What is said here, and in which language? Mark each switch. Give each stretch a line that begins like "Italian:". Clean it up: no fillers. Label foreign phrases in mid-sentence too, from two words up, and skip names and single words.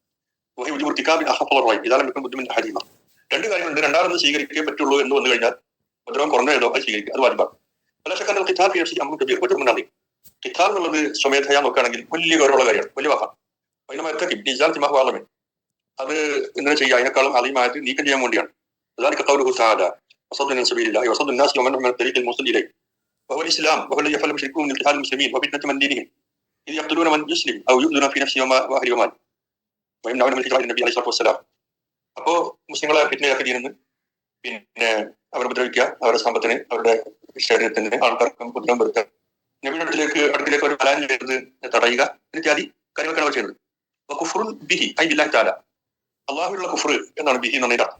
Malayalam: ഇതാണ് ബുദ്ധിമുട്ട് ഹരീമ. രണ്ട് കാര്യങ്ങളുണ്ട്. രണ്ടാമത് സ്വീകരിക്കേ പറ്റുള്ളൂ എന്ന് വന്നു കഴിഞ്ഞാൽ ഉപദ്രവം കുറഞ്ഞതോ അത് സ്വീകരിക്കുക, അത് വാജിബാണ്. കിതാബ് എന്നുള്ളത് സ്വമേധയാ നോക്കുകയാണെങ്കിൽ വലിയ ഗൗരവമുള്ള കാര്യമാണ്, വലിയ വാക്കാണ്. അത് ഇങ്ങനെ ചെയ്യുക, അതിനേക്കാളും അലീമായിട്ട് നീക്കം ചെയ്യാൻ വേണ്ടിയാണ്.
Arabic: الإسلام وهو الذي يفعل المشركون من قتال المسلمين وفتنة من دينهم إذ يقتلون من يسلم أو يؤذون في نفسه وأهله وماله ويمنعون من الهجرة إلى النبي عليه الصلاة والسلام.
Malayalam: അപ്പോൾ മുസ്ലിങ്ങളെ ഫിത്നയാക്കി ചെയ്യുന്നത് പിന്നെ അവരെ ഉപദ്രവിക്കുക, അവരുടെ സമ്പത്തിന് അവരുടെ ശരീരത്തിന് ആൾക്കാർക്ക് ഉപദ്രവം വരുത്തുക, നബിയുടെ അടുക്കിലേക്ക് ഒരു പലായനം ചെയ്തത് തടയുക ഇത്യാദി കാര്യങ്ങളൊക്കെയാണ് അവർ ചെയ്യുന്നത്.
Arabic: كفر به أي بالله تعالى,
Malayalam: അല്ലാഹുവിലുള്ള കുഫ്ർ എന്നാണ് ബിഹി എന്ന് പറഞ്ഞാൽ.